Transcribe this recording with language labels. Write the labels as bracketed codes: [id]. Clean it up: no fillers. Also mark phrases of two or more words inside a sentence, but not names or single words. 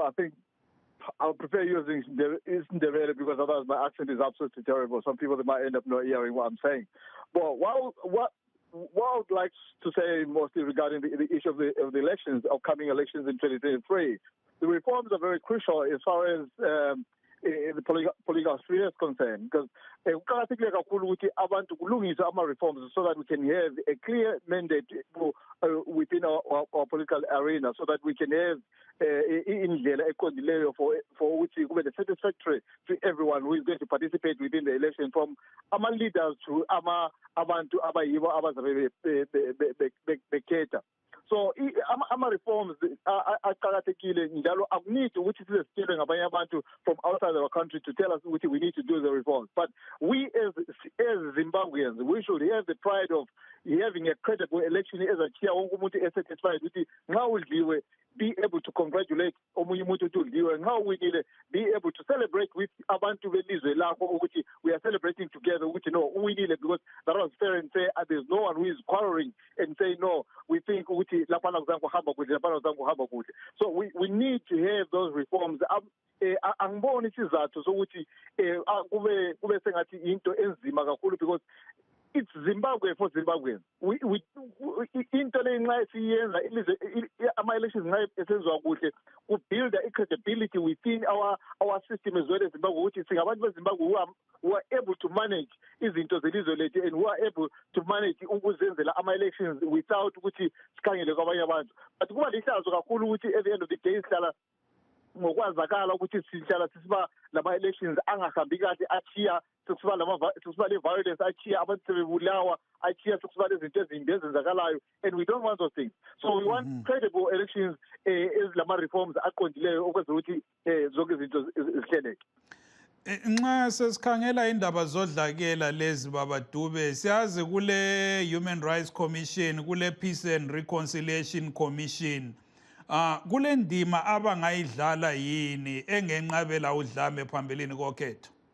[en] I think I'll prefer using Ndebele because otherwise my accent is absolutely terrible. Some people, they might end up not hearing what I'm saying. But what I would like to say mostly regarding the issue of the elections, upcoming elections in 2023, the reforms are very crucial as far as the political sphere is concerned, because [nd] kuqakathekile kakhulu ukuthi abantu kulungiswe ama-reforms [en] so that we can have a clear mandate within our political arena, so that we can have [nd] indlela eqondileyo [en] for [nd] ukuthi kube [en] satisfactory to everyone who is going to participate within the election, from ama-leaders to [nd] abantu abayibo abazabe bekhetha. [en] So [nd] ama-reforms aqakathekile njalo akunidi ukuthi sizesitshelwe ngabanye abantu [en] from outside our country to tell us ukuthi we need to do the reforms. But we as Zimbabweans, we should have the pride of having a credible election as a chair, [nd] wonke umuntu satisfied ukuthi nxa udliwe, [en] be able to congratulate [nd] omunye umuntu ukuthi udliwe, nxa uwinile, [en] be able to celebrate with [nd] abantu belizwe lakho ukuthi [en] we are celebrating together [nd] ukuthi no, uwinile, [en] because that was fair and fair, and there's no one who is quarreling and saying no, we think [nd] ukuthi lapana kuzange kuhamba kuhle, lapana kuzange kuhamba kuhle. [en] So we need to have those reforms. [nd] Angiboni isizathu sokuthi kube sengathi into enzima kakhulu, [en] because it's Zimbabwe for Zimbabweans. [nd] Into le nxa siyenza ama-elections nxa esenziwa kuhle, [en] build a credibility within our system as well as Zimbabwe, [nd] ukuthi singabantu beZimbabwe [en] who are able to manage [nd] izinto zelizwe lethu, [en] and who are able to manage [nd] ukuzenzela ama-elections [en] without [nd] ukuthi sikhangele kwabanye abantu. But kuba lihlazo kakhulu ukuthi [en] at the end of the day [nd] sihlala ngokwazakala ukuthi sihlala sisiba lama-elections angahambi kahle, achiya sekusiba le-violence, achiya abantu sebebulawa, achiya sekusiba lezinto ezimbi ezenzakalayo, [en] and we don't want those things. So we want credible elections [nd] ezilama-reforms aqondileyo ukwenzela ukuthi zonke izinto zihleleke. Nxa sesikhangela indaba zodlakela lezi Baba Dube, siyazi kule Human Rights Commission, kule Peace and Reconciliation Commission, kule ndima abangayidlala yini engenqabela udlame phambilini kokhetho?